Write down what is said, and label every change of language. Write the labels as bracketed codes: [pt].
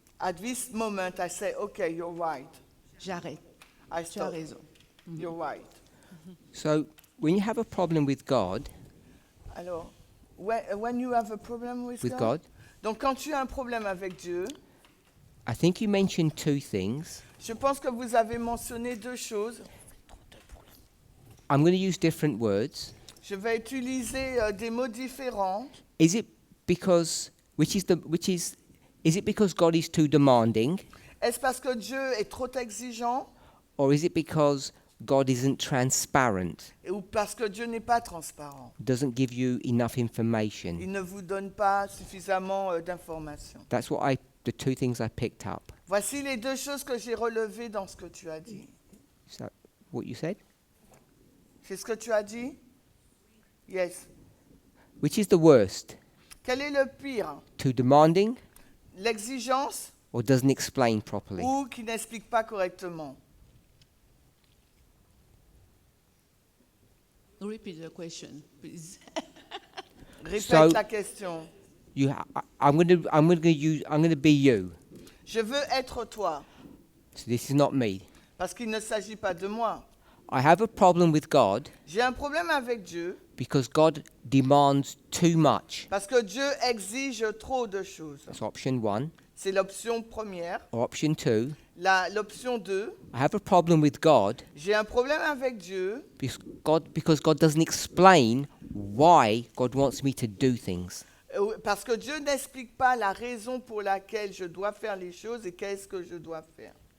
[en] at this moment I say, okay, you're right. [fr] j'arrête, [en] I [fr] tu as [en] stop. [fr] raison. [en] You're right. So when you have a problem with God, [fr] Alors, [en] when you have a problem with God, [fr] donc quand tu as un problème avec Dieu, [en] I think you mentioned two things. [fr] je pense que vous avez mentionné deux choses. [en] I'm going to use different words. [fr] Je vais utiliser des mots différents. [en] Is it because is it because God is too demanding, [fr] Est-ce parce que Dieu est trop exigeant [en] or is it because God isn't transparent, [fr] ou parce que Dieu n'est pas transparent? [en] doesn't give you enough information? [fr] Il ne vous donne pas suffisamment d'informations. [en] That's the two things I picked up. [fr] Voici les deux choses que j'ai relevées dans ce que tu as dit. [en] Is that what you said? [fr] C'est ce que tu as dit? Yes. [en] Which is the worst? [fr] Quel est le pire? [en] Too demanding [fr] L'exigence [en] or doesn't explain properly? [fr] ou qui n'explique pas correctement? [en] Repeat the question, please. [fr] Répète [en] So- [fr] la question. [en] I'm going to be you. [fr] Je veux être toi, [en] So this is not me. [fr] parce qu'il ne s'agit pas de moi. [en] I have a problem with God [fr] J'ai un problème avec Dieu, [en] because God demands too much. [fr] parce que Dieu exige trop de choses. [en] That's option one. [fr] C'est l'option première. [en] Or option 2, [fr] L'option 2, [en] I have a problem with God [fr] j'ai un problème avec Dieu [en] because God doesn't explain why God wants me to do things. [fr] parce que Dieu n'explique pas la raison pour laquelle je dois faire les choses et qu'est-ce que je dois faire.